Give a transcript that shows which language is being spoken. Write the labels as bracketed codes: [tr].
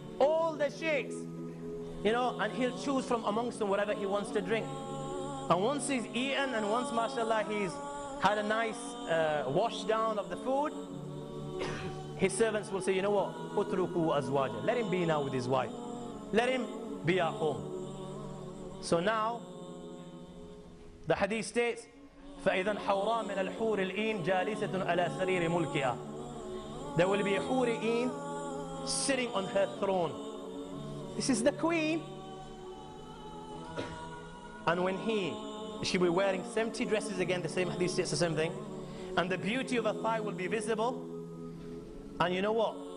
[en] All the sheikhs, you know, and he'll choose from amongst them whatever he wants to drink. And once he's eaten, and once, mashallah, he's had a nice wash down of the food, his servants will say, you know what, [ar] utruku azwaja, [en] let him be now with his wife, let him be at home. So now the hadith states, [ar] فَإِذَا حَوْرَى مِنَ الْحُورِ الْإِينَ جَالِسَةٌ عَلَى سَرِيرِ مُلْكِهَا. [en] There will be a huri-een sitting on her throne. This is the queen. And when she will be wearing 70 dresses, again the same hadith states the same thing, and the beauty of her thigh will be visible. And you know what?